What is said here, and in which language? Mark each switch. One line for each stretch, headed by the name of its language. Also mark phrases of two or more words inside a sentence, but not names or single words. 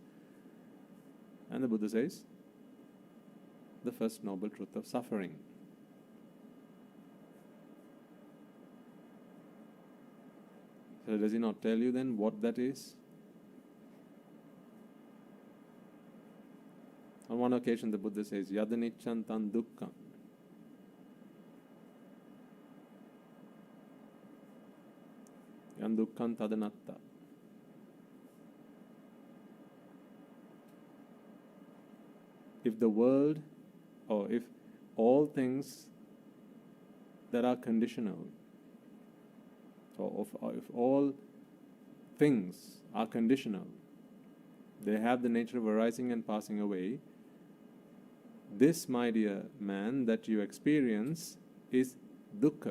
English: And the Buddha says, the first noble truth of suffering. So does he not tell you then what that is? On one occasion the Buddha says,
Pali: Yadaniccan tan dukkam. Yan dukkam tadanatta.
English: If the world, or if all things that are conditional, or if all things are conditional, they have the nature of arising and passing away, this, my dear man, that you experience is dukkha.